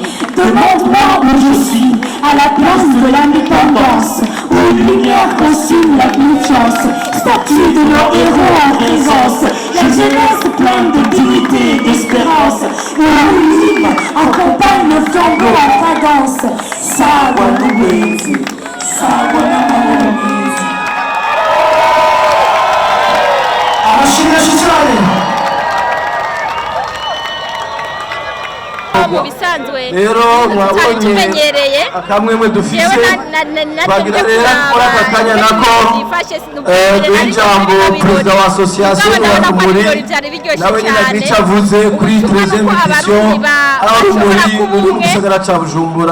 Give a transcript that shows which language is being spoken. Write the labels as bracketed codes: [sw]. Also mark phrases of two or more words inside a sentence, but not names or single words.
[fr] Demande-moi où je suis, à la place de l'indépendance, où une lumière consume la confiance, statue de nos héros en présence, la jeunesse pleine de dignité et d'espérance, et l'hymne accompagne le flambeau en cadence. [sw] Sawa n'uwezi, sawa n'amahomezi. [rn] mu bisanzwe rero mwabonye akamwemwe dufise bagira rero muri aka kanya nako ijambo perezida wa association y'Urumuri nawe nyine agica avuze kuri 13e edition Urumuri mu gisagara ca Bujumbura